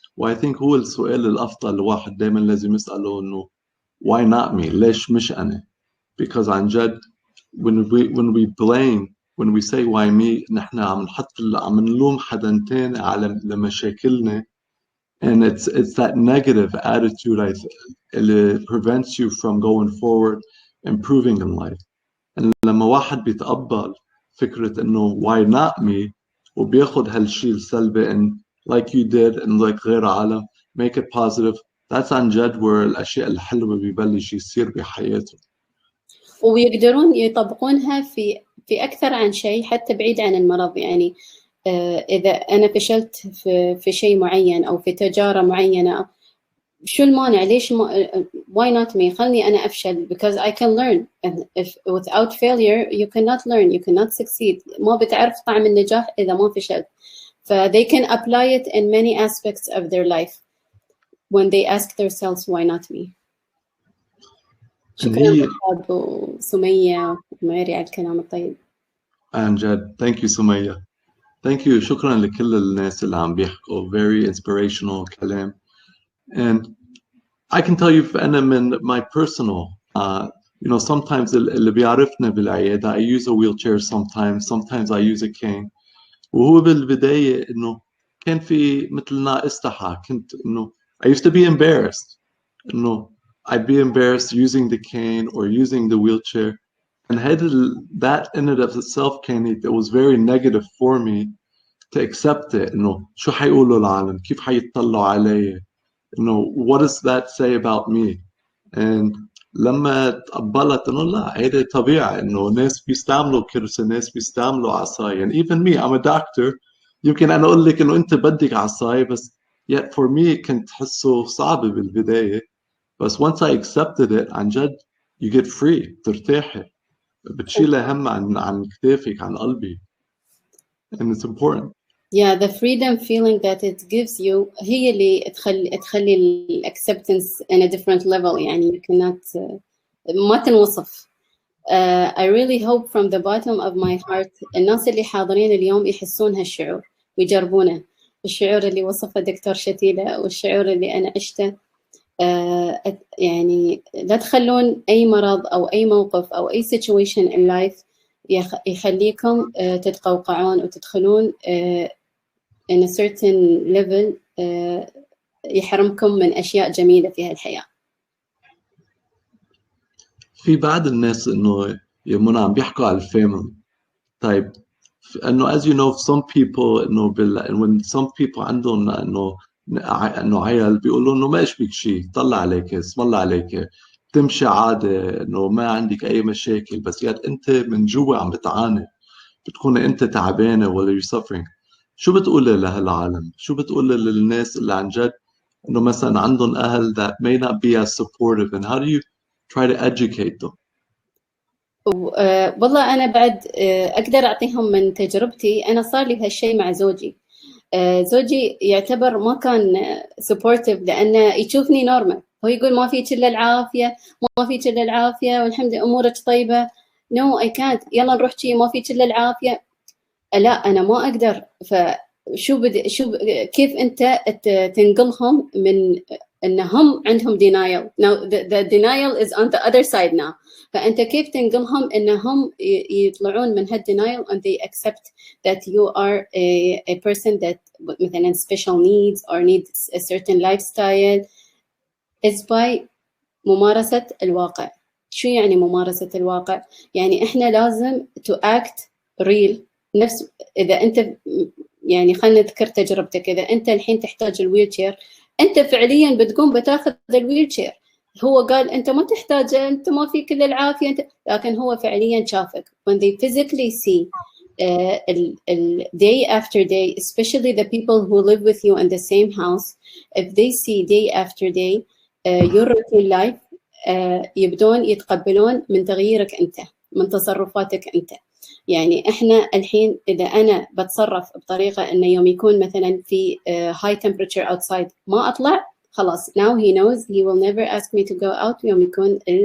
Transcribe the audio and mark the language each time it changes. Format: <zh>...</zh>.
<en>و I think</en> <ar>هو السؤال الأفضل الواحد دايما لازم يسأله إنه</ar> <en>why not me؟</en> <ar>ليش مش أنا؟</ar> <en>Because عن جد when we blame, when we say why me,</en> <ar>نحن عم نلوم حدا تاني على لمشاكلنا,</ar> <en>and it's that negative attitude اللي prevents you from going forward, improving in life.</en> <ar>And لما واحد بيتقبل فكرة إنه why not me وبياخد هالشيء السلبي</ar> <en>and like you did and like</en> <ar>غير عالم</ar> <en>make it positive, that's</en> <ar>عن جد where الأشياء الحلوة بيبلش يصير بحياته. ويقدرون يطبقونها في أكثر عن شيء حتى بعيد عن المرض. يعني إذا أنا فشلت في شيء معين أو في تجارة معينة، شو المانع؟ ليش</ar> <en>why not me؟</en> <ar>خلني أنا أفشل</ar> <en>because I can learn. And if without failure you cannot learn, you cannot succeed.</en> <ar>ما بتعرف طعم النجاح إذا ما فشلت.</ar> <en>they can apply it in many aspects of their life when they ask themselves why not me.</en> <ar>شكرا أحمد وسمية وماري على الكلام الطيب. عن جد</ar> <en>thank you</en> <ar>سمية.</ar> <en>Thank you.</en> <ar>شكرا لكل الناس اللي عم بيحكوا</ar> <en>very inspirational</en> <ar>كلام.</ar> <en>And I can tell you أنا من my personal you know sometimes</en> <ar>اللي بيعرفنا بالعيادة</ar> <en>I use a wheelchair sometimes I use a cane.</en> <ar>وهو بالبداية إنه كان في مثل ناقصتها. كنت إنه</ar> <en>I used to be embarrassed إنه I'd be embarrassed using the cane or using the wheelchair. And that in and of itself it was very negative for me to accept it.</en> <ar>إنه شو حيقولوا العالم؟ كيف حيطلعوا علي؟ إنه what does that say about me? And لما تقبلت إنه لا هيدا طبيعي، إنه ناس بيستعملوا كرسي، ناس بيستعملوا عصاية.</ar> <en>And even me, I'm a doctor.</en> <ar>يمكن أنا أقول لك إنه أنت بدك عصاية، بس</ar> <en>yet for me</en> <ar>كنت تحسه صعب بالبداية. بس</ar> <en>once I accepted it</en> <ar>عن جد</ar> <en>you get free،</en> <ar>بترتاحي، بتشيلها هم عن كتافك، عن قلبي.</ar> <en>And it's important. Yeah, the freedom feeling that it gives you</en> <ar>هي اللي تخلي ال</ar> <en>acceptance in a different level.</en> <ar>يعني</ar> <en>you cannot</en> <ar>ما تنوصف.</ar> <en>I really hope from the bottom of my heart</en> <ar>الناس اللي حاضرين اليوم يحسون هالشعور ويجربونه، الشعور اللي وصفه دكتور شتيلة والشعور اللي أنا عشته. يعني لا تخلون أي مرض أو أي موقف أو أي situation in life يخليكم تتقوقعون وتدخلون</ar> <en>in a certain level</en> <ar>يحرمكم من أشياء جميلة في هالحياة. في بعض الناس إنه يمنا عم بيحكوا على الفاميلي. طيب إنه</ar> <en>as you know some people</en> <ar>إنه</ar> <en>when some people</en> <ar>عندهم إنه عيال بيقولوا إنه ما إيش بك شيء، طلع عليك، اسم الله عليك، تمشي عادة، إنه ما عندك أي مشاكل. بس ياد أنت من جوا عم بتعاني، بتكون أنت تعبانة ولا</ar> <en>you're suffering.</en> <ar>شو بتقولي لهالعالم؟ شو بتقولي للناس اللي عن جد إنه مثلا عندهم أهل</ar> <en>that may not be as supportive, and how do you try to educate them?</en> <ar>والله أنا بعد أقدر أعطيهم من تجربتي. أنا صار لي هالشيء مع زوجي. زوجي يعتبر ما كان supportive لأنه يشوفني نورمال. هو يقول ما فيك إلا العافية، ما فيك إلا العافية والحمد لله أمورك طيبة.</ar> <en>No I can't.</en> <ar>يلا نروح شيء ما فيك إلا العافية. لا أنا ما أقدر. فشو كيف أنت تنقلهم من إنهم عندهم denial.</ar> <en>Now the denial is on the other side now.</en> <ar>فأنت كيف تنقلهم إنهم يطلعون من هالdenial</ar> <en>and they accept that you are a person that مثلا special needs or needs a certain lifestyle is by ممارسة الواقع.</en> <ar>شو يعني ممارسة الواقع؟ يعني إحنا لازم</ar> <en>to act real.</en> <ar>نفس إذا أنت يعني خلينا نذكر تجربتك، إذا أنت الحين تحتاج الويلشير أنت فعليا بتقوم بتاخذ الويلشير. هو قال أنت ما تحتاجه، أنت ما فيك إلا العافية أنت، لكن هو فعليا شافك.</ar> <en>when they physically see day after day, especially the people who live with you in the same house, if they see day after day your routine life</en> <ar>يبدون يتقبلون من تغييرك أنت، من تصرفاتك أنت. يعني إحنا الحين إذا أنا بتصرف بطريقة إنه يوم يكون مثلاً في</ar> <en>high temperature outside</en> <ar>ما أطلع، خلاص</ar> <en>now he knows he will never ask me to go out</en> <ar>يوم يكون</ar>